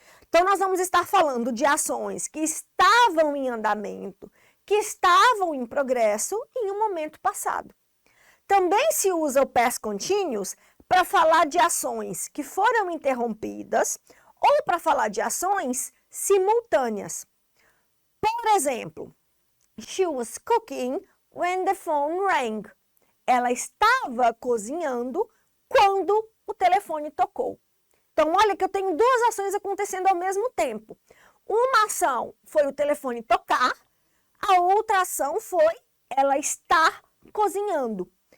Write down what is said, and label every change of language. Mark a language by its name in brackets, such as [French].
[Portuguese] Então, nós vamos estar falando de ações que estavam em andamento, que estavam em progresso em um momento passado. Também se usa o past continuous para falar de ações que foram interrompidas ou para falar de ações simultâneas. Por exemplo, [English] she was cooking when the phone rang. [Portuguese] Ela estava cozinhando quando o telefone tocou. Então, olha que eu tenho duas ações acontecendo ao mesmo tempo. Uma ação foi o telefone tocar, a outra ação foi ela estar cozinhando.